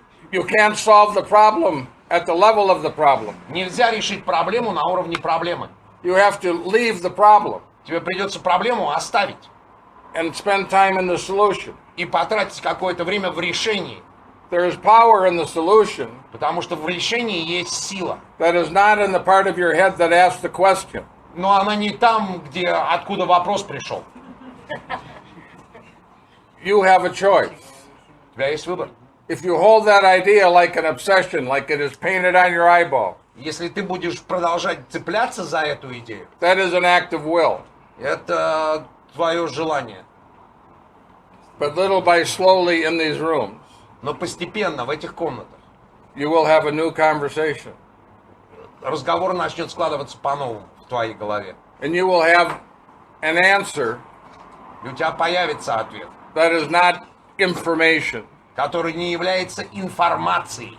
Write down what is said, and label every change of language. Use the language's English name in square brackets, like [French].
[English] You can't solve the problem at the level of the problem. [Russian] Нельзя решить проблему на уровне проблемы. [English] You have to leave the problem [Russian] Тебе придется проблему оставить [English] and spend time in the solution. [Russian] и потратить какое-то время в решении. [English] There is power in the solution [Russian] Потому что в решении есть сила. [English] that is not in the part of your head that asks the question. [Russian] Но она не там, откуда вопрос пришел. [English] You have a choice. [Russian] тебя есть выбор. [English] If you hold that idea like an obsession, like it is painted on your eyeball, [Russian] Если ты будешь продолжать цепляться за эту идею, [English] that is an act of will. [Russian] это твое желание. [English] But little by slowly in these rooms, [Russian] Но постепенно в этих комнатах [English] you will have a new conversation. [Russian] разговор начнет складываться по-новому в твоей голове. [English] And you will have an answer [Russian] И у тебя появится ответ, [English] that is not information. [Russian] который не является информацией,